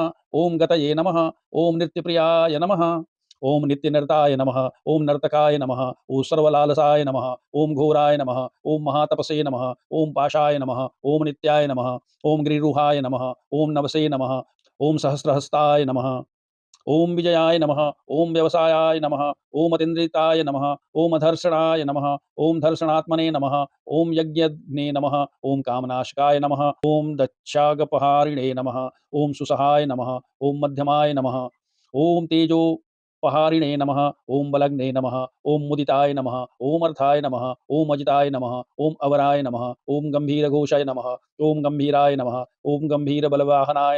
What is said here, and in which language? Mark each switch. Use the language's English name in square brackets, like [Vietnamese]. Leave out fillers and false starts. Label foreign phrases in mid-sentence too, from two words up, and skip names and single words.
[Sanskrit] ओम गतये नमः। ओम नित्यप्रियाय नमः। ओम नित्यनर्ताय नमः। ओम नर्तकाय नमः। ओम सर्वलालसाय नमः। ओम घोराय नमः। ओम महातपसे नमः। ओम पाशाय नमः। ओम नित्याय नमः। ओम गिरिरुहाय नमः। ओम नवसे नमः। ओम सहस्रहस्ताय नमः। ఓం విజయాయ నమః, ఓం వ్యవసాయాయ నమః, ఓం అతీంద్రితాయ నమః, ఓం అధర్షణాయ నమః, ఓం ధర్షణాత్మనే నమః, ఓం యజ్ఞజ్ఞే నమః, ఓం కామనాశకాయ నమః, ఓం దక్షాగపహారిణే నమః, ఓం సుసహాయ నమః, ఓం మధ్యమాయ నమః, ఓం తేజోపహారిణే నమః, ఓం బలగ్నే నమః, ఓం ముదితాయ నమః, ఓం అర్థాయ నమః, ఓం అజితాయ నమః, ఓం అవరాయ నమః, ఓం గంభీరఘోషాయ నమః, ఓం గంభీరాయ నమః, ఓం గంభీరబలవాహనాయ